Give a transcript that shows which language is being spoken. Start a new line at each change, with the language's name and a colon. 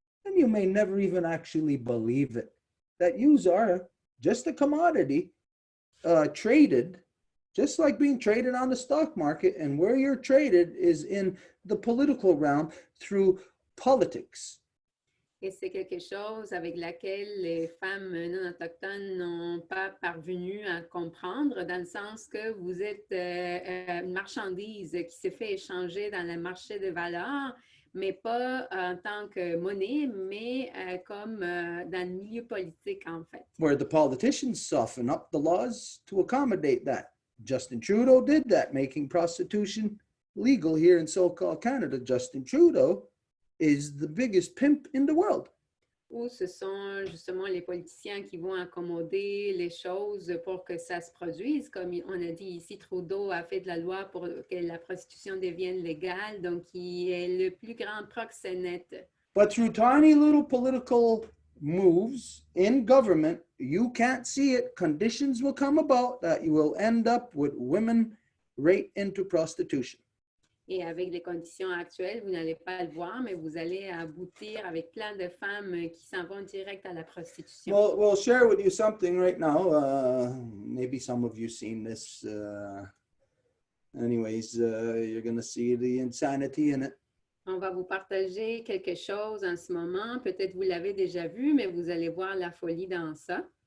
English: And you may never even actually believe it, that yous are just a commodity traded, just like being traded on the stock market. And where you're traded is in the political realm through politics.
French: Et c'est quelque chose avec laquelle les femmes non autochtones n'ont pas parvenu à comprendre, dans le sens que vous êtes une marchandise qui se fait échanger dans le marché de valeurs, mais pas en tant que monnaie, mais comme dans le milieu politique, en fait.
English: Where the politicians soften up the laws to accommodate that. Justin Trudeau did that, making prostitution legal here in so-called Canada. Justin Trudeau is the biggest pimp in the world.
French: Ou ce sont justement les politiciens qui vont accommoder les choses pour que ça se produise. Comme on a dit ici, Trudeau a fait de la loi pour que la prostitution devienne légale, donc il est le plus grand proxénète.
English: But through tiny little political moves in government, you can't see it. Conditions will come about that you will end up with women right into prostitution.
French: Et avec les conditions actuelles, vous n'allez pas le voir, mais vous allez aboutir avec plein de femmes qui s'en vont direct à la prostitution.
English: Well, we'll share with you something right now. Maybe some of you seen this. Anyways, you're going to see the insanity in it.
French: On va vous partager quelque chose en ce moment. Peut-être vous l'avez déjà vu, mais vous allez voir la folie dans ça.